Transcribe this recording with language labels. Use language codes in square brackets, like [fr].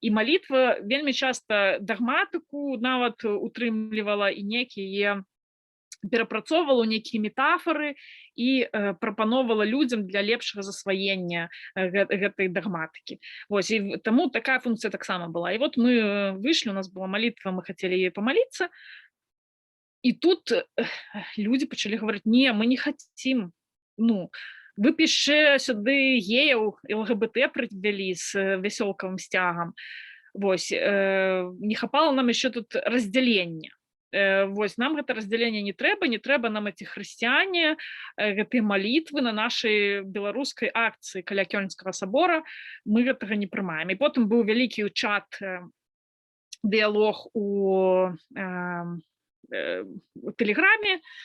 [be] І малітва вельмі часта дагматыку нават утрымлівала і некія перапрацоўвала нейкія метафоры і прапановала людзям для лепшага засваення гэтай дагматыкі. Вось, і таму такая функцыя таксама была. І вот мы выйшлі, у нас была малітва, мы хацелі ёй памаліцца, [uk] І тут люди почали говорити: ні, ми не хотім. Ну, ви б ще сюди геїв і ЛГБТ привели з веселковим стягом. Вось, не хапало нам ще тут розділення. [be] Вось, нам гэта разделение не трэба нам эти хрысціяне, гэтыя малітвы на нашай беларускай акцыі каля Кёльнскага собора, мы гэтага не прымаем. І потым быў вялікі чат, дыялог у Тэлеграме.